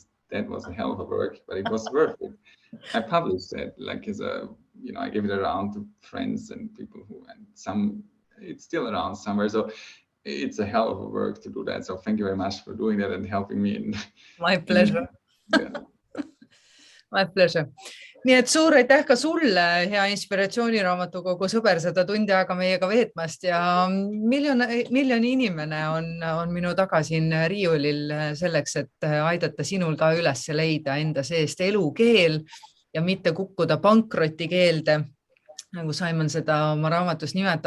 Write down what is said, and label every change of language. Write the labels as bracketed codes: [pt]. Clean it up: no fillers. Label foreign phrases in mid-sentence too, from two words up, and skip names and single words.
[en] That was a hell of a work, but it was worth it. I published that, like, as a, I gave it around to friends and people it's still around somewhere. So it's a hell of a work to do that. So thank you very much for doing that and helping me. My pleasure. My pleasure. [et] Nii et suur aitäh ka sulle, hea Inspiratsiooniraamatukogu sõber, seda tundi aega meiega veetmast, ja Miljoni-Inimene on minu taga siin riiulil selleks, et aidata sinul ka üles leida enda seest EluKeel ja mitte kukkuda PankrotiKeelde, nagu Simon seda oma raamatus nimetab.